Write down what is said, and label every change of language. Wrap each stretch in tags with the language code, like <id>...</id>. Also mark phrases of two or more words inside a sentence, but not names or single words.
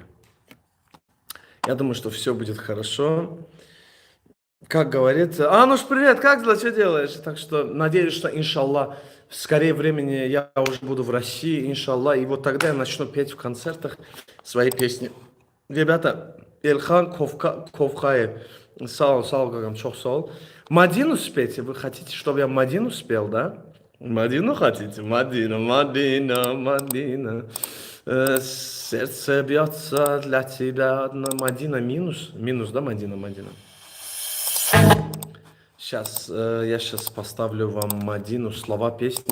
<ru>Я думаю, что все будет хорошо. Как говорится, Ануш, привет, как дела, что делаешь? Так что надеюсь, что, иншаллах, в скорее времени я уже буду в России, иншаллах, и вот тогда я начну петь в концертах свои песни. Ребята,</ru> <az>Эльхан Ковхаев, сау, гагам, чох сау.</az> <ru>Мадину спейте, вы хотите, чтобы я Мадину спел, да? Мадину хотите? Мадина. Сердце бьется для тебя одна. Мадина минус, да, Мадина. Сейчас, я сейчас поставлю вам Мадину, слова песни.</ru>